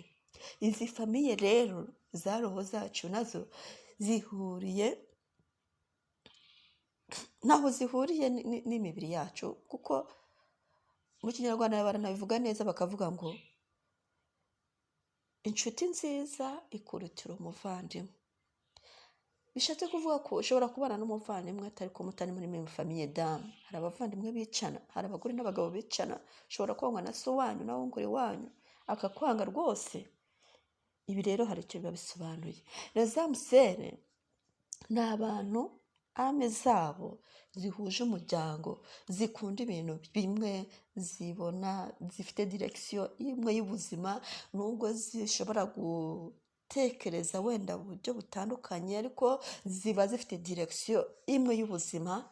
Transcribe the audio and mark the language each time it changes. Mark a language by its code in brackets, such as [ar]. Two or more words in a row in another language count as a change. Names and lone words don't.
[rw] Izi famille rero za roho zacu nazo zihuriye ntaho zihuriye n'imibiri yacu, kuko mu kinyarwanda baranabivuga neza bakavuga ngo inshuti nziza ikurutira umuvandimwe. Bishatse kuvuga ko ushobora kubana n'umuvandimwe atari ko mutari muri [fr] meme famille [rw] dame. Hari abavandimwe bicana, hari abagore n'abagabo bicana, ushobora kwangwa na so wanyu na wongore wanyu akakwanga rwose. Ibi rero hari icyo biba bisobanuye. [fr] Les âmes sœurs [rw] ni abantu ame zabo zihuje umuryango, zikunda ibintu bimwe, zibona zifite direction imwe y'ubuzima, nubwo zishobora gutekereza wenda uburyo butandukanye, ariko ziba zifite direction imwe y'ubuzima.